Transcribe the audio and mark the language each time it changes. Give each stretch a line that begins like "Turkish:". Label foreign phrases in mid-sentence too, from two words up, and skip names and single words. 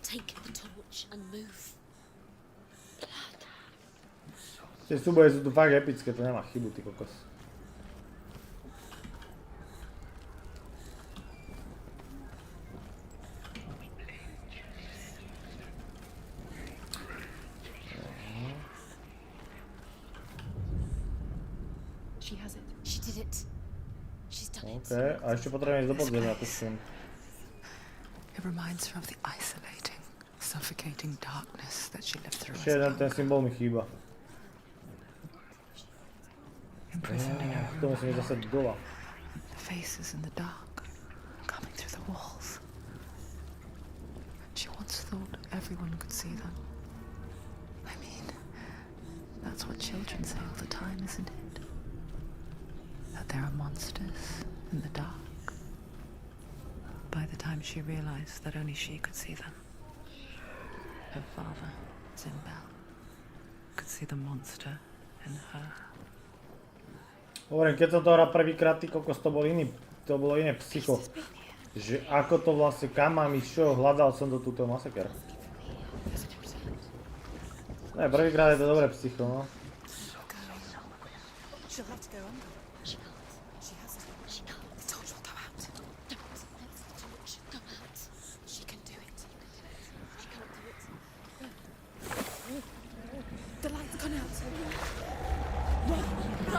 English: Take the torch and move.
Slovak: Tie súboje sú tu fakt epické, to nemá chybu, ty kokos.
English: She has it. She did it. She's done it.
Slovak: OK, a ešte potrebujem ísť do podzemia, tuším.
English: It reminds her of the isolating, suffocating darkness that she lived through
Slovak: Ešte jeden ten symbol mi chýba.
English: imprisoned in her
Slovak: To musím ísť zase dole.
English: the faces in the dark, coming through the walls. She once thought everyone could see them. I mean, that's what children say all the time, isn't it? That there are monsters in the dark. By the time she realized that only she could see them, her father, Zimbel, could see the monster in her.
Slovak: Hovorím, keď som to hral prvýkrát, ty kokos, to bolo iné psycho. Že ako to vlastne, kam mám ísť, čo, hľadal som to túto masaker. Ne, prvýkrát je to dobré psycho, no.
English: She'll have to go under. She can't. She has to. She can't. The torch will go out. Don't let the torch go out. She can do it. She can't do it. The light's gone out. Run!